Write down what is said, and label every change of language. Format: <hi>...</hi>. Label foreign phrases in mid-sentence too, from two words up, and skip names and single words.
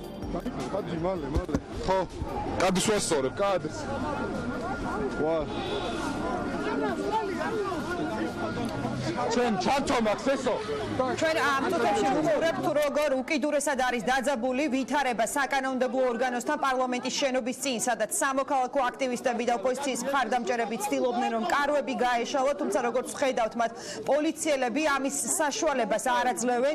<pt>Cadê, male. Ó, cadê sua sogra? Cadê? Uau.</pt> <ka>ჩვენ ჩართო მაქვს ესო ჩვენ ამ წუთებში ვუყურებთ როგორ უკიდურესად არის დაძაბული ვითარება საკანონმდებლო ორგანოსთან პარლამენტის შენობის წინ, სადაც სამოქალაქო აქტივისტები და ოპოზიციის მხარდამჭერები ცდილობდნენ რომ კარვები გაეშალოთ, თუმცა როგორც ვხედავთ მათ პოლიციელები ამის საშუალებას არ აძლევენ.</ka>